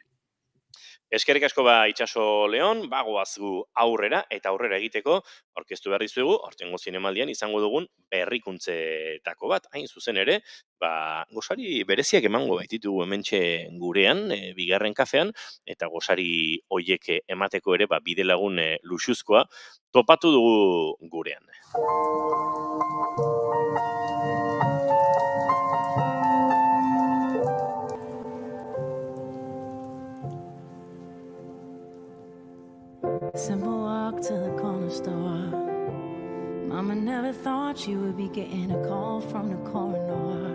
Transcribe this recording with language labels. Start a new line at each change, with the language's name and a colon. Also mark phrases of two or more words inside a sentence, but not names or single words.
Basque: Eskerrik asko Itxaso Leon, bagoaz gu aurrera eta aurrera egiteko aurkeztu behar dizuegu, aurtengo zinemaldian izango dugun berrikuntzetako bat, hain zuzen ere, gosari bereziak emango baititugu hementxe gurean, bigarren kafean, eta gosari hoiek emateko ere bidelagun luxuzkoa topatu dugu gurean.
English: Simple walk to the corner store. Mama never thought she would be getting a call from the coroner.